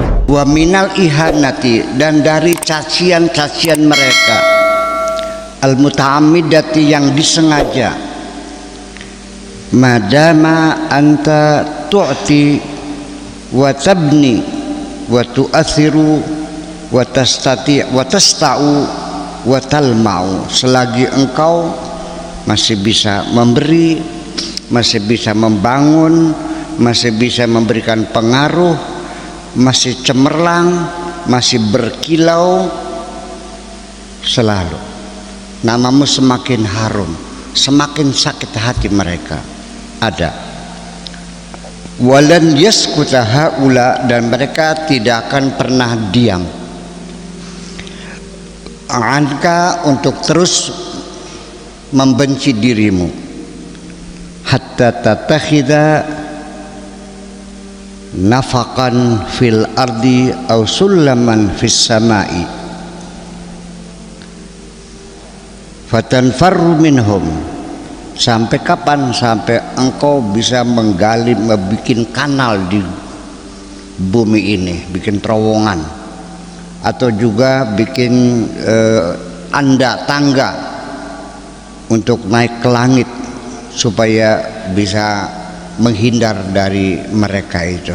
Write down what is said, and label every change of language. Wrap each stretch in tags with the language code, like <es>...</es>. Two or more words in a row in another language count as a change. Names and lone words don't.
<ar>ومن الإهانات,</ar> <id>dan dari cacian-cacian mereka, al muta'ammidati, yang disengaja,</id> <ar>madama أنت تعطي وتبني وتؤثر وتستطي وتسطع وتلمع,</ar> <id>selagi engkau masih bisa memberi, masih bisa membangun, masih bisa memberikan pengaruh, masih cemerlang, masih berkilau, selalu namamu semakin harum, semakin sakit hati mereka.</id> <ar>Ada ولن يسكت هؤلاء,</ar> <id>dan mereka tidak akan pernah diam</id> <ar>anka,</ar> <id>untuk terus membenci dirimu,</id> <ar>حتى تتخذ نفقا في الأرض أو سلما في السماء فتنفر منهم.</ar> <id>Sampai kapan? Sampai engkau bisa menggali, membuat kanal di bumi ini, bikin terowongan, atau juga bikin tangga untuk naik ke langit supaya bisa menghindar dari mereka itu.</id>